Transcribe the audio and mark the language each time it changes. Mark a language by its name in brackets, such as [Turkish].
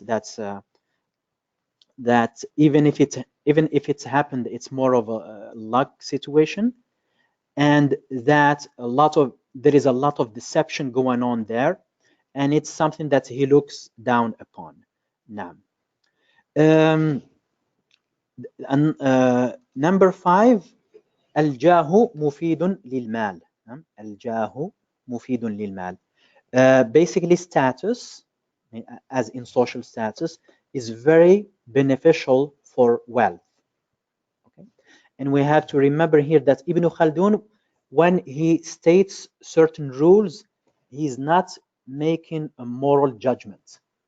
[English] That's that even if it's happened, it's more of a luck situation, and that there is a lot of deception going on there, and it's something that he looks down upon. Now, number 5, [Arabic] الجاه مفيد للمال. الجاه مفيد للمال. [English] Basically, status, as in social status, is very beneficial for wealth. Okay? And we have to remember here that Ibn Khaldun, when he states certain rules, he's not making a moral judgment.